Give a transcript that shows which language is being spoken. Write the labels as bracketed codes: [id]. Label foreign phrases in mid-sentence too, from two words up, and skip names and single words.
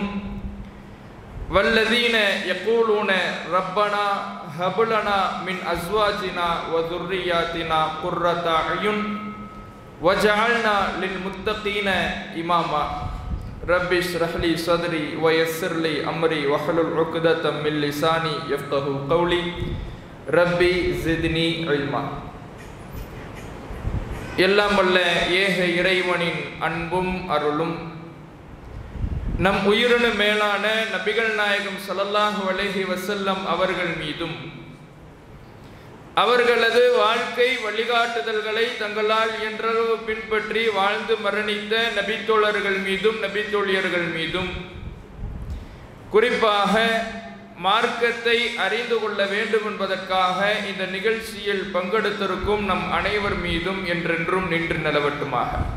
[ar] والذين يقولون ربنا هب لنا من أزواجنا وذرياتنا قرة أعين وجعلنا للمتقين إماما. ربي اشرح لي صدري ويسر لي أمري واحلل عقدة من لساني يفقهوا قولي ربي زدني علما. [ta] எல்லாம் வல்ல ஏக இறைவனின் அன்பும் அருளும் நம் உயிரினு மேலான நபிகள் நாயகம் [ar] صلى الله عليه وسلم [ta] அவர்கள் மீதும் அவர்களது வாழ்க்கை வழிகாட்டுதல்களை தங்களால் இயன்றளவு பின்பற்றி வாழ்ந்து மரணித்த நபித்தோழர்கள் மீதும் நபித்தோழியர்கள் மீதும் குறிப்பாக மார்க்கத்தை அறிந்து கொள்ள வேண்டும் என்பதற்காக இந்த நிகழ்ச்சியில் பங்கெடுத்திருக்கும் நம் அனைவர் மீதும் என்றென்றும் நின்று நிலவட்டுமாக.